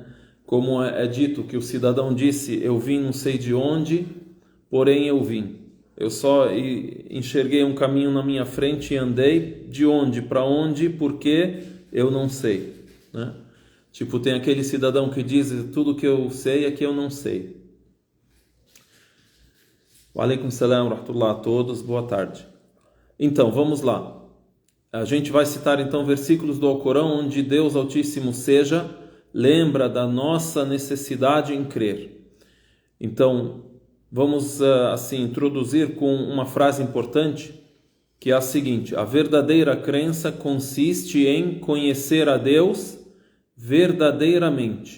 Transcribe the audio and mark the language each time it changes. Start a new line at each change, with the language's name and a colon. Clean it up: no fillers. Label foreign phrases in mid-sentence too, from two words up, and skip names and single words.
Portuguese: Como é dito que o cidadão disse: eu vim não sei de onde, porém eu vim. Eu só enxerguei um caminho na minha frente e andei. De onde, para onde, por que, eu não sei, né? Tipo, tem aquele cidadão que diz: tudo que eu sei é que eu não sei.
Arabic: وعليكم السلام ورحمة الله
Portuguese: a todos, boa tarde. Então, vamos lá. A gente vai citar então versículos do Alcorão onde Deus Altíssimo seja lembra da nossa necessidade em crer. Então, vamos assim introduzir com uma frase importante, que é a seguinte: a verdadeira crença consiste em conhecer a Deus verdadeiramente.